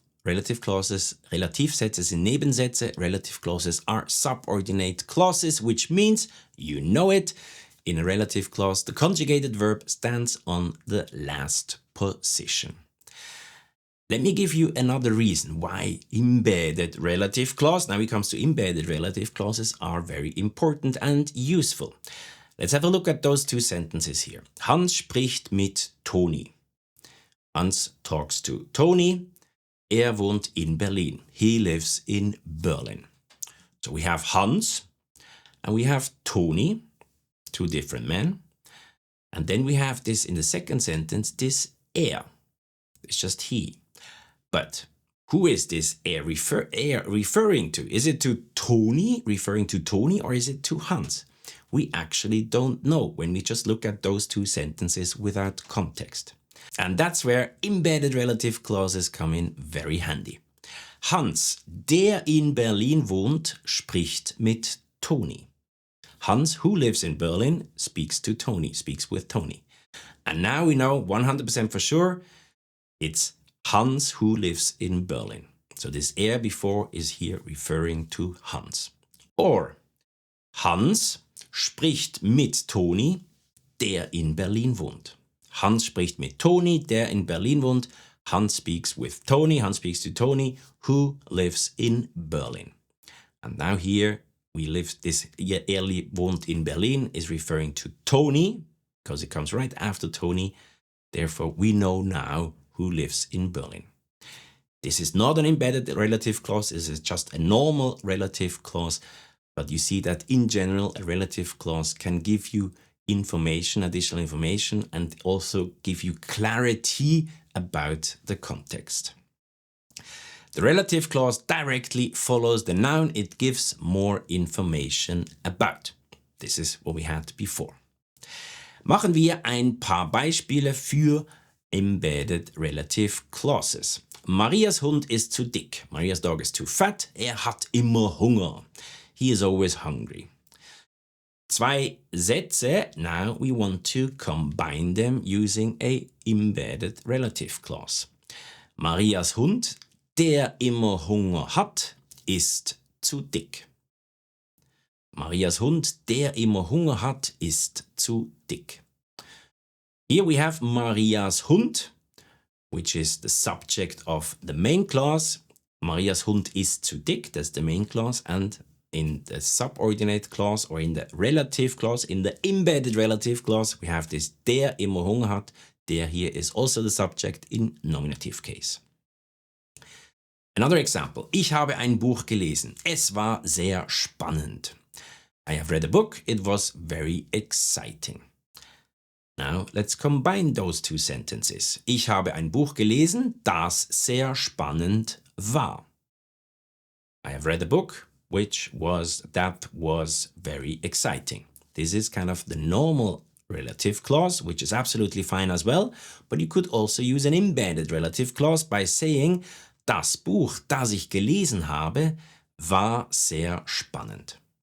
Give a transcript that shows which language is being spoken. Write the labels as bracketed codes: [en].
[en] Relative clauses, [de] Relativsätze sind Nebensätze. [en] Relative clauses are subordinate clauses, which means, you know it, in a relative clause, the conjugated verb stands on the last position. Let me give you another reason why embedded relative clause, now it comes to embedded relative clauses, are very important and useful. Let's have a look at those two sentences here. [de] Hans spricht mit Toni. [en] Hans talks to Toni. [de] Wohnt in Berlin. [en] He lives in Berlin. So we have Hans and we have Toni, two different men. And then we have this in the second sentence, this It's just he. But who is this referring to? Is it to Toni, referring to Toni, or is it to Hans? We actually don't know when we just look at those two sentences without context. And that's where embedded relative clauses come in very handy. [de] Hans, der in Berlin wohnt, spricht mit Toni. [en] Hans, who lives in Berlin, speaks to Toni, speaks with Toni. And now we know 100% for sure it's Hans who lives in Berlin. So this before is here referring to Hans. [de] Or Hans spricht mit Toni, der in Berlin wohnt. Hans spricht mit Toni, der in Berlin wohnt. [en] Hans speaks with Toni, Hans speaks to Toni, who lives in Berlin. And now here we live, this [de] wohnt in Berlin [en] is referring to Toni, because it comes right after Toni. Therefore, we know now who lives in Berlin. This is not an embedded relative clause, this is just a normal relative clause, but you see that in general a relative clause can give you information, additional information, and also give you clarity about the context. The relative clause directly follows the noun, it gives more information about. This is what we had before. [de] Machen wir ein paar Beispiele für [en] embedded relative clauses. [de] Marias Hund ist zu dick. [en] Maria's dog is too fat. [de] Hat immer Hunger. [en] He is always hungry. [de] Zwei Sätze. [en] Now we want to combine them using a embedded relative clause. [de] Marias Hund, der immer Hunger hat, ist zu dick. Marias Hund, der immer Hunger hat, ist zu dick. [en] Here we have Marias Hund, which is the subject of the main clause. [de] Marias Hund ist zu dick, [en] that's the main clause. And in the subordinate clause or in the relative clause, in the embedded relative clause, we have this [de] der immer Hunger hat. [en] Der here is also the subject in nominative case. Another example. [de] Ich habe ein Buch gelesen. Es war sehr spannend. [en] I have read a book. It was very exciting. Now, let's combine those two sentences. [de] Ich habe ein Buch gelesen, das sehr spannend war. [en] I have read a book that was very exciting. This is kind of the normal relative clause, which is absolutely fine as well, but you could also use an embedded relative clause by saying, [de] das Buch, das ich gelesen habe, war sehr spannend.